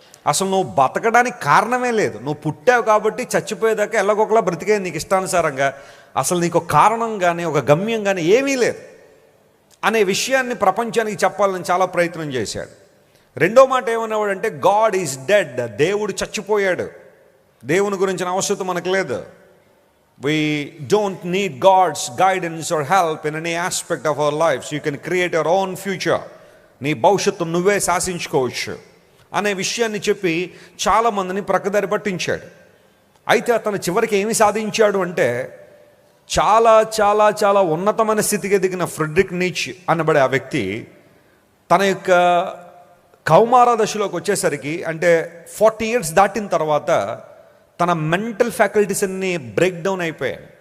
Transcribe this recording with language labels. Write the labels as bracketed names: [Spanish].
[Telugu] అసలు నువ్వు బతకడానికి కారణమే లేదు, నువ్వు పుట్టావు కాబట్టి చచ్చిపోయేదాకా ఎలాగొకలా బ్రతికే నీకు ఇష్టానుసారంగా, అసలు నీకు కారణం కానీ ఒక గమ్యం కానీ ఏమీ లేదు అనే విషయాన్ని ప్రపంచానికి చెప్పాలని చాలా ప్రయత్నం చేశాడు. రెండో మాట ఏమనేవాడంటే, [English] god is dead, [Telugu] దేవుడు చచ్చిపోయాడు, దేవుని గురించిన అవసరం మనకు లేదు. [English] We don't need God's guidance or help in any aspect of our lives. You can create your own future. [Telugu] నీ భవిష్యత్తు నువ్వే శాసించుకోవచ్చు అనే విషయాన్ని చెప్పి చాలామందిని ప్రక్కదారి పట్టించాడు. అయితే అతను చివరికి ఏమి సాధించాడు అంటే, చాలా చాలా చాలా ఉన్నతమైన స్థితికి ఎదిగిన ఫ్రెడరిక్ నీచ్ అనబడే ఆ వ్యక్తి తన యొక్క కౌమార దశలోకి వచ్చేసరికి, అంటే 40 years దాటిన తర్వాత తన మెంటల్ ఫ్యాకల్టీస్ అన్ని బ్రేక్ డౌన్ అయిపోయాయి.